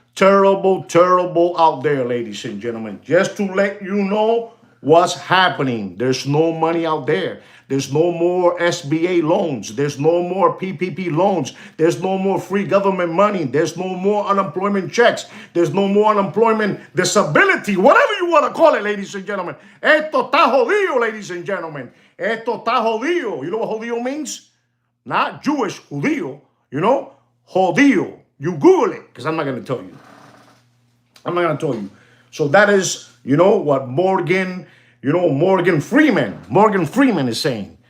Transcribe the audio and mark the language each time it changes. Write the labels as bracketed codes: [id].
[en] Terrible out there, ladies and gentlemen. Just to let you know what's happening. There's no money out there. There's no more SBA loans. There's no more PPP loans. There's no more free government money. There's no more unemployment checks. There's no more unemployment disability, whatever you want to call it, ladies and gentlemen. [es] Esto está jodido, [en] ladies and gentlemen. [es] Esto está jodido. [en] You know what jodido means? Not Jewish, judío. Jodido. You Google it, because I'm not going to tell you. So that is, what Morgan Freeman is saying.